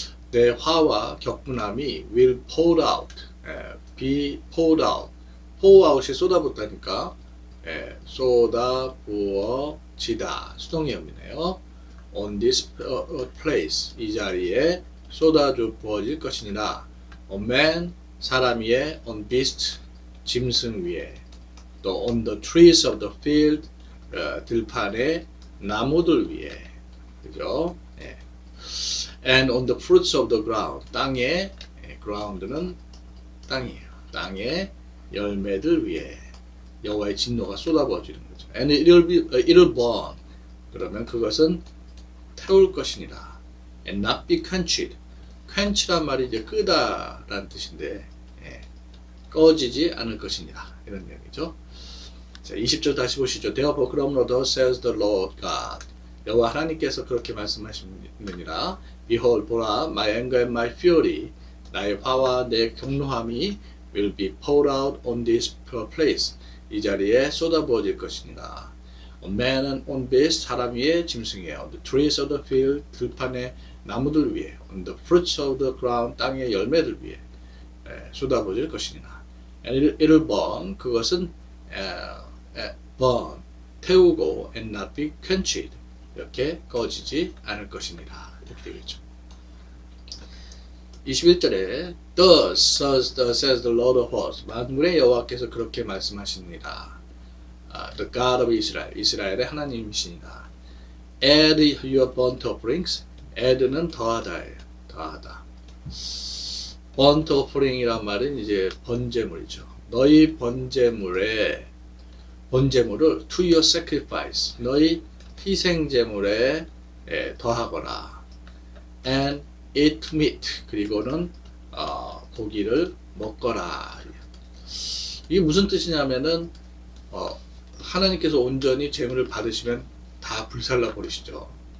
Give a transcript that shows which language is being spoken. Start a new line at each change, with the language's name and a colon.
Korean: 내 화와 격분함이
English: will pour out, be poured out.
Korean: pour out이 쏟아붓다니까 쏟아부어지다 수동의어이네요.
English: on this place,
Korean: 이 자리에 쏟아져 부어질 것이니라.
English: on man,
Korean: 사람 위에,
English: on beast,
Korean: 짐승 위에,
English: 또 on the trees of the field,
Korean: 들판의 나무들 위에, 그죠? 예.
English: and on the fruits of the ground,
Korean: 땅의, ground는 땅이에요. 땅의 열매들 위에 여호와의 진노가 쏟아부어지는 거죠.
English: and it'll burn,
Korean: 그러면 그것은 태울 것이니라.
English: and not be quenched.
Korean: quench란 말이 이제 끄다라는 뜻인데, 꺼지지 않을 것이니라, 이런 내용이죠. 자, 20절 다시 보시죠.
English: Therefore, 그러므로 thus says the Lord God.
Korean: 여호와 하나님께서 그렇게 말씀하시느니라.
English: Behold, 보라, my anger and my fury,
Korean: 나의 화와 내 경노함이
English: will be poured out on this place.
Korean: 이 자리에 쏟아부어질 것이니라.
English: On man and on beast,
Korean: 사람 위에, 짐승 위에,
English: on the trees of the field,
Korean: 들판의 나무들 위에,
English: on the fruits of the ground,
Korean: 땅의 열매들 위에 쏟아부어질 것이니라.
English: And it'll burn, 그것은 burn, 태우고, and not be quenched,
Korean: 이렇게 꺼지지 않을 것이니라. 이렇게 되겠죠.
English: 21절에 Thus says the Lord of hosts.
Korean: 만군의 여호와께서 그렇게 말씀하십니다.
English: The God of Israel.
Korean: 이스라엘의 하나님이시니라.
English: Add your burnt offerings.
Korean: add는 더하다예요. 더하다. burnt offering이란 말은 이제 번제물이죠. 너희 번제물을
English: to your sacrifice.
Korean: 너희 희생제물에 더하거라.
English: And eat meat.
Korean: 그리고는 고기를 먹거라. 이게 무슨 뜻이냐면은 하나님께서 온전히 제물을 받으시면 다 불살라 버리시죠.